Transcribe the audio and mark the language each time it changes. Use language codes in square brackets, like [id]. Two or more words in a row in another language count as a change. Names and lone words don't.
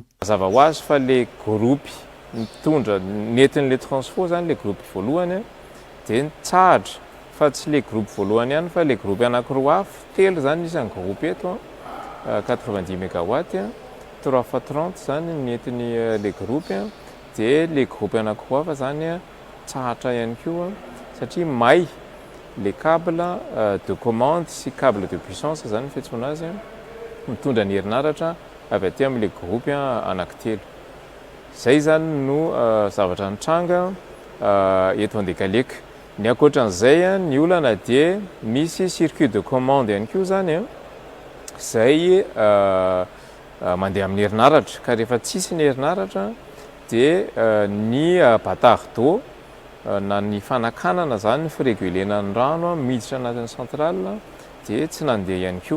[mg] Mazava ho azy fa [fr] le groupe [mg] mitondra nentin'le transfo zany [fr] le groupe [mg] voalohany dia nitsahatra fa tsy [fr] le groupe [mg] voalohany ihany fa [fr] le groupe [mg] anankiroa hafa telo zany isan'ny groupe eto 90 mégawatt [fr] 3 fois 30 [mg] zany nentin'ny [fr] le groupe [mg] dia [fr] le groupe [mg] anankiroa hafa zany tsahatra ihany koa satria may [fr] le câble de commande [mg] sy [fr] câble de puissance [mg] zany fiantsoana azy mitondra ny herinaratra avy aty amin' [fr] le groupe [mg] anankitelo. Zay zany no zavatra nitranga eto [fr] en décalé. [mg] Ny ankoatran'izay ny olana dia misy [fr] circuit de commande [mg] ihany koa zany zay mandeha amin'ny herinaratra ka rehefa tsisy ny herinaratra dia ny [fr] batard d'eau [mg] na ny fanakanana zany ny firegulena ny rano miditra anatin'ny centrale dia tsy nandeha ihany koa.